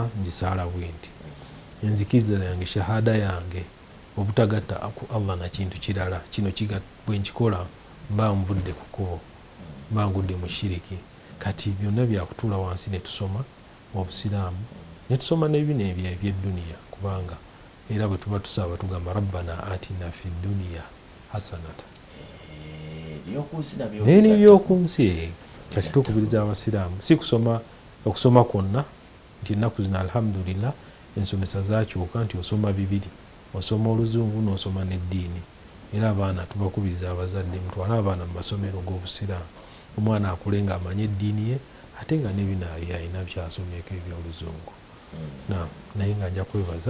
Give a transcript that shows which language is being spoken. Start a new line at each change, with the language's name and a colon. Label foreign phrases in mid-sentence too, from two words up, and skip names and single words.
Ganda: ngisaala bwenti enzikiriza yange shahada yange obutagatta ku Allah na kintu kirala kino bwe nkikola mba nvudde ku kkubo mba ngudde mu shiriki kati byonna byakutuula wansi ne tusoma obusiraamu ne tusoma n'ebino eby'edduniya kubanga era bwe tuba tusaba tugamba
Arabic: ربنا آتنا في الدنيا حسنة
Ganda: n'ebyokunsi kati tukubiriza abasiraamu si kusoma okusoma kwonna nti ennaku zino alhamdulillah ensomesa zakyuka nti osoma bibiri osoma oluzungu n'osoma n'eddiini era abaana tubakubiriza abazadde mutwale abaana mu masomero g'obusiraamu omwana akule nga amanye eddiini ye ate nga n'ebino alina byasomyeko ebyoluzungu naye nga nja kwebaza